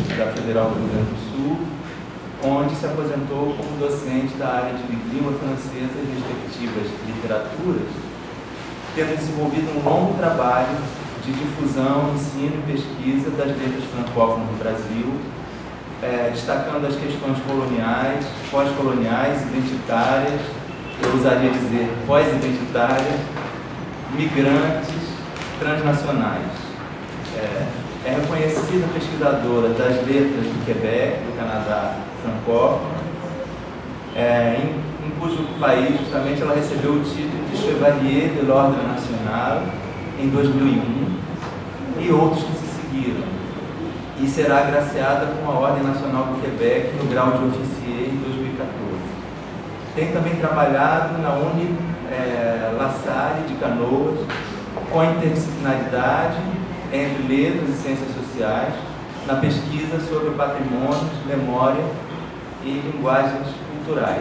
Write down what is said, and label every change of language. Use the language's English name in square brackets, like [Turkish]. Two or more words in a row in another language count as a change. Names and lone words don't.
[Portuguese] da Federal do Rio Grande do Sul, onde se aposentou como docente da área de língua francesa e respectivas literaturas, tendo desenvolvido um longo trabalho de difusão, ensino e pesquisa das letras francófonas no Brasil, destacando as questões coloniais, pós-coloniais, identitárias, eu usaria dizer pós-identitárias, migrantes, transnacionais. É reconhecida pesquisadora das letras do Quebec, do Canadá francófono, em cujo país, justamente, ela recebeu o título de [French] Chevalier de l'Ordre National [Portuguese] em 2001 e outros que se seguiram. E será agraciada com a Ordem Nacional do Quebec no grau de officier em 2014. Tem também trabalhado na La Salle de Canoas, com interdisciplinaridade entre letras e ciências sociais, na pesquisa sobre patrimônios, memória e linguagens culturais.